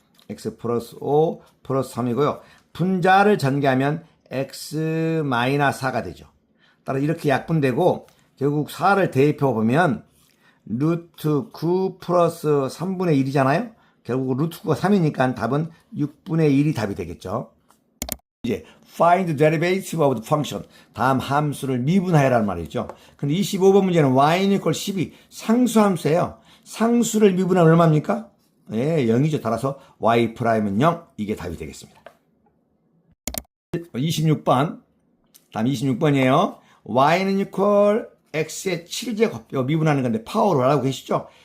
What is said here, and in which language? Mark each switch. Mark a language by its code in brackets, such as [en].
[ko] x 플러스 5 플러스 3이고요. 분자를 전개하면 x 마이너스 4가 되죠. 따라 이렇게 약분되고 결국 4를 대입해보면 루트 9 플러스 3분의 1이잖아요. 결국 루트 9가 3이니까 답은 6분의 1이 답이 되겠죠. 이제 [en] find the derivative of the function [ko] 다음 함수를 미분하여라는 말이죠. 근데 25번 문제는 y는 equal 12 상수함수예요. 상수를 미분하면 얼마입니까? 예, 0이죠. 따라서 y'은 0 이게 답이 되겠습니다. 26번 다음 26번이에요. y는 equal x의 7제곱 이거 미분하는 건데 파워로 알고 계시죠?